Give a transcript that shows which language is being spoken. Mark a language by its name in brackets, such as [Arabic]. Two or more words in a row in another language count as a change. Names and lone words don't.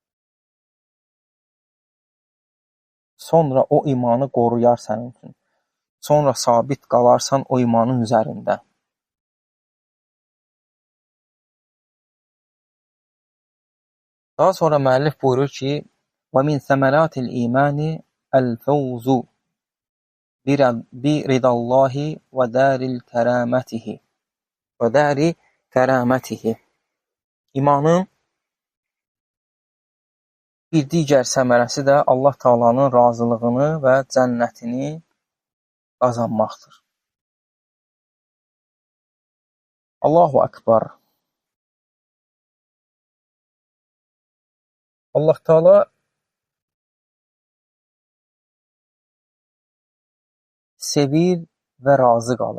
[Azerbaijani] Sonra o imanı qoruyar sənin üçün. sonra sabit qalarsan o imanın üzərində. Daha sonra müəllif buyurur ki, [Arabic] وَمِنْ ثَمَرَاتِ الْإِيمَانِ الْفَوْزُ بِرِضَى اللّٰهِ وَدَارِ كَرَامَتِهِ. [Azerbaijani] İmanın bir digər səmərəsi də Allah Taala'nın razılığını və cənnətini qazanmaqdır. [Arabic] الله أكبر. [Azerbaijani] Allah Taala sevir və razı qalır.